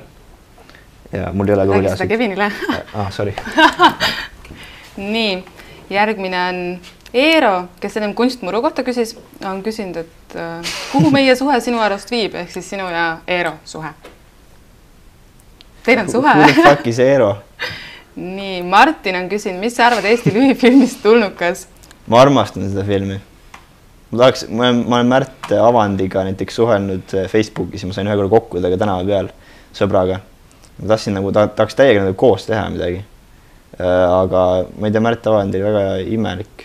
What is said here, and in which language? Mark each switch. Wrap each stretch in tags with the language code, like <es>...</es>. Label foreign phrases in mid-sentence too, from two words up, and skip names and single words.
<et>Ja mul ei ole kõhulihaseid. Räägi seda Kevinile. Sorry. Nii, järgmine on Eero, kes ennem kunstmuru kohta küsis, on küsinud, et kuhu meie suhe sinu arust viib, ehk siis sinu ja Eero suhe. Teil on suhe.</et> <en>Who the fuck is Eero?</en> <et>Nii, Martin on küsinud, mis sa arvad Eesti lühifilmist Tulnukas? Ma armastan seda filmi. Ma olen Märt Avandiga näiteks suhelnud Facebookis ja ma sain ühe korra kokku temaga tänava peal sõbraga. Ma tahtsin nagu, tahaks täiega koos teha midagi. Aga ma ei tea, Märt Avandi väga imelik.</et>